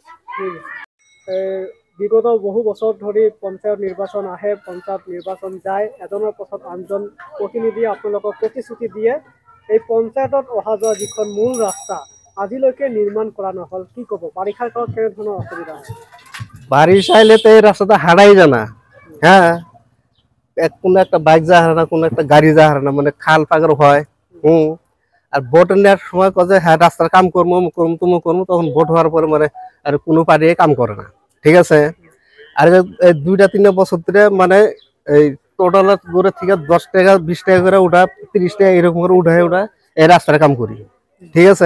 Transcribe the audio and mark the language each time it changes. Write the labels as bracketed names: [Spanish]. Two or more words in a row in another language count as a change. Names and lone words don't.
[Assamese] বিগত বহু বছৰ ধৰি পঞ্চায়ত নিৰ্বাচন আহে, পঞ্চায়ত নিৰ্বাচন যায়, এজনৰ পাছত আনজন প্ৰতিনিধিয়ে আপোনালোকক প্ৰতিশ্ৰুতি দিয়ে। এই পঞ্চায়তত অহা যোৱা যিখন মূল ৰাস্তা আজিলৈকে নিৰ্মাণ কৰা নহল, কি ক'ব? বাৰিষাৰ কালত কেনেধৰণৰ অসুবিধা হয়? [Bangla] বারিশা এলে তো এই রাস্তাটা হারাই জানা, হ্যাঁ, কোনো একটা বাইক যা হারে না, কোনো একটা গাড়ি যা হারে না, মানে খাল পাগর হয়। আর ভোট নেওয়ার সময় কয়ে হ্যাঁ রাস্তার কাম করবো তুমি করবো, তখন ভোট হওয়ার পরে মানে আর কোনো পার্টি কাম করে না, ঠিক আছে। আর এই 2-3 বছর ধরে মানে এই টোটাল করে থেকে 10 টাকা 20 টাকা করে উঠা, 30 টাকা এরকম করে উঠায় এই রাস্তার কাম করি, ঠিক আছে।